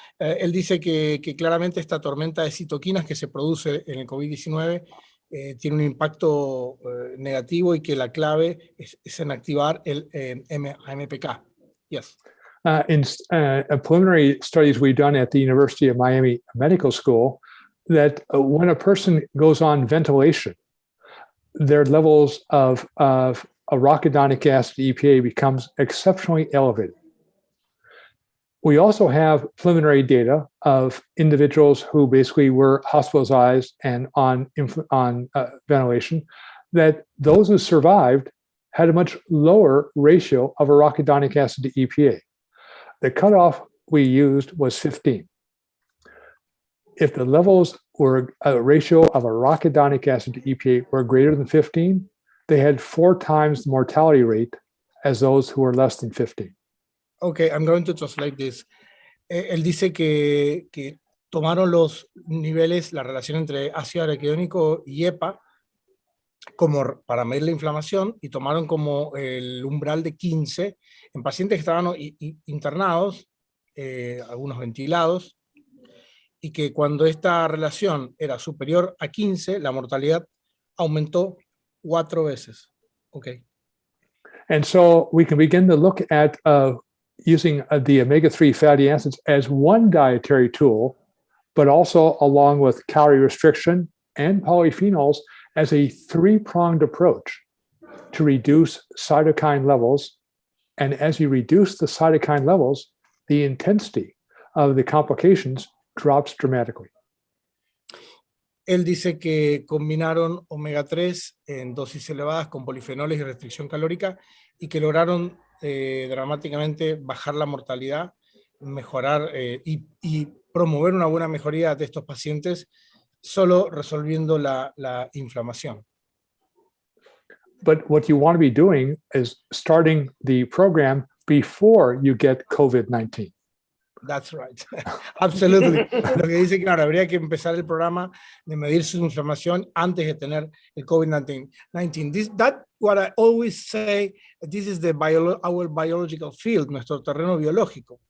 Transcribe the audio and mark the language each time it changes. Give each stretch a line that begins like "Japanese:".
Spanish: Él dice que claramente esta tormenta de citoquinas que se produce en el COVID-19 tiene un impacto negativo y que la clave es en activar el AMPK.
English: Yes. In preliminary studies we've done at the University of Miami Medical School, that when a person goes on ventilation, their levels of arachidonic acid EPA becomes exceptionally elevated. We also have preliminary data of individuals who basically were hospitalized and on ventilation, that those who survived had a much lower ratio of arachidonic acid to EPA. The cutoff we used was 15. If the levels were a ratio of arachidonic acid to EPA were greater than 15, they had 4 times the mortality rate as those who were less than 15. Okay, I'm going to translate this.
Spanish: Él dice que tomaron los niveles, la relación entre ácido araquidónico y EPA como para medir la inflamación, y tomaron como el umbral de 15 en pacientes que estaban internados, algunos ventilados, y que cuando esta relación era superior a 15, la mortalidad aumentó 4 veces.
English: Okay. And so we can begin to look at using the omega-3 fatty acids as one dietary tool, but also along with calorie restriction and polyphenols as a 3-pronged approach to reduce cytokine levels. And as you reduce the cytokine levels, the intensity of the complications drops dramatically.
Spanish: Él dice que combinaron omega 3 en dosis elevadas con polifenoles y restricción calórica y que lograron dramáticamente bajar la mortalidad, mejorar y promover una buena mejoría de estos pacientes solo resolviendo la inflamación.
English: But what you want to be doing is starting the program before you get COVID-19. That's right. Absolutely.
Spanish: Lo que dice, claro, habría que empezar el programa de medir su inflamación antes de tener el COVID-19.
English: That's what I always say, this is our biological field,
Spanish: nuestro terreno biológico.